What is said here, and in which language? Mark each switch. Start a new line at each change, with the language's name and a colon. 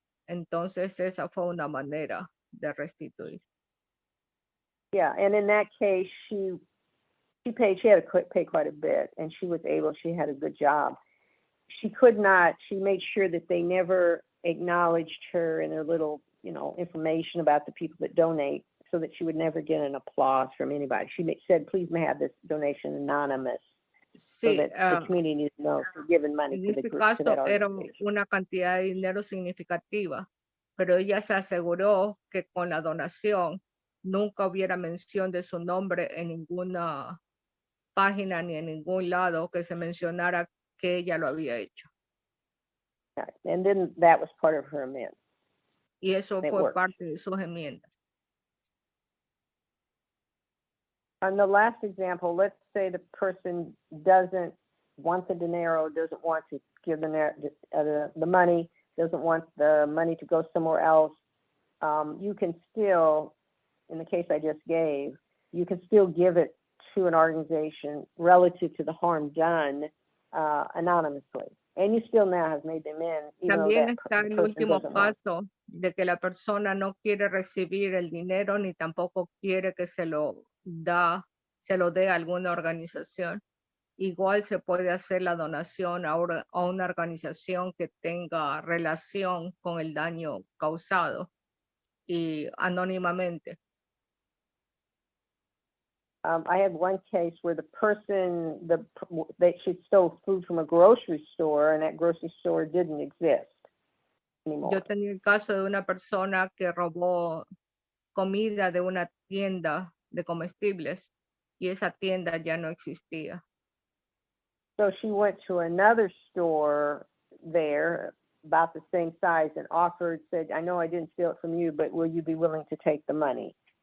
Spanish: Entonces, esa fue una manera de restituir.
English: Yeah, and in that case, she had to pay quite a bit, and she had a good job. She made sure that they never acknowledged her in their little, information about the people that donate, so that she would never get an applause from anybody. She said, please may have this donation anonymous, so that the community needs to know for giving money to the group, to that organization.
Spanish: Era una cantidad de dinero significativa, pero ella se aseguró que con la donación nunca hubiera mención de su nombre en ninguna página ni en ningún lado que se mencionara que ella lo había hecho.
English: And then that was part of her amends.
Spanish: Y eso fue parte de sus enmiendas.
English: On the last example, let's say the person doesn't want the dinero, doesn't want to give the money, doesn't want the money to go somewhere else. You can still, in the case I just gave, you can still give it to an organization relative to the harm done anonymously. And you still now have made them in.
Spanish: También está el último caso de que la persona no quiere recibir el dinero ni tampoco quiere que se lo dé a alguna organización. Igual se puede hacer la donación a una organización que tenga relación con el daño causado y anónimamente.
English: I had one case where the person, she stole food from a grocery store, and that grocery store didn't exist anymore.
Spanish: Yo tenía el caso de una persona que robó comida de una tienda de comestibles y esa tienda ya no existía.
English: So she went to another store there about the same size and said, I know I didn't steal it from you, but will you be willing to take the money?